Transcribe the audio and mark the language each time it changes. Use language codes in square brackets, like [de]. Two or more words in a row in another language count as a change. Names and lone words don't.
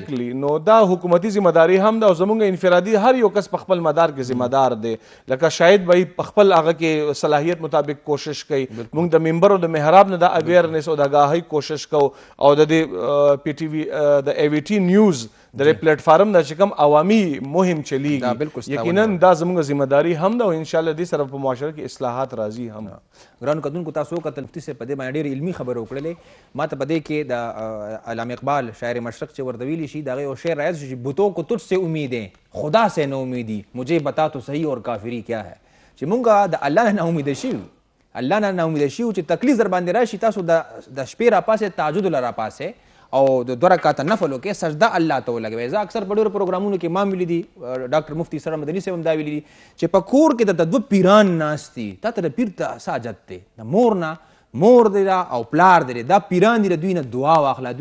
[ps] ایگزیکټلی نو دا حکومتي ذمہداري هم ده او زموږ انفرادي هر یو کس په خپل مدار کې ذمہدار دی لکه شاید به په خپل هغه کې صلاحیت مطابق کوشش کوي موږ د منبر او د محراب نه د اویرنس او د آگاهۍ کوشش کوو او د پی ټي وي د ای وی ټي نیوز د پلیټ فارم د چې کوم عوامي مهم چلیږي یقینا دا زموږ ذمہداري هم ده او ان شاء الله دې سره په معاشره کې اصلاحات راځي هم ګرانو کتونکو تاسو وکتل مفتي صاحب په دې باندې ډېرې علمي خبرې وکړلې ما ته په دې کې د علامه اقبال شاعر مشرق چې ورته ویلی شي د هغې یو شعر راځي چې [ur] بتوں کو تجھ سے امیدیں خدا سے نہ امیدی مجھے بتا تو صحیح اور کافری کیا ہے [ps] چې مونږ د الله نه امیده شي الله نه امیده شي چې تکلیف در باندې راشي تاسو د شپې راپاسې تهجد له راپاسې او د 2 رکعاته نفل وکړئ سجده الله ته ولګوئ زه اکثر په ډېرو پروګرامونو کې ما ویلي دي ډاکټر مفتي سره مدني صاحب هم دا ویلي دي چې په کور کې د 2 پیران ناست دي تا ته د پیر ته څه حاجت دی د مور نه مور دی او پلار دی دا پیران دي د دوی نه دعا واخله دوی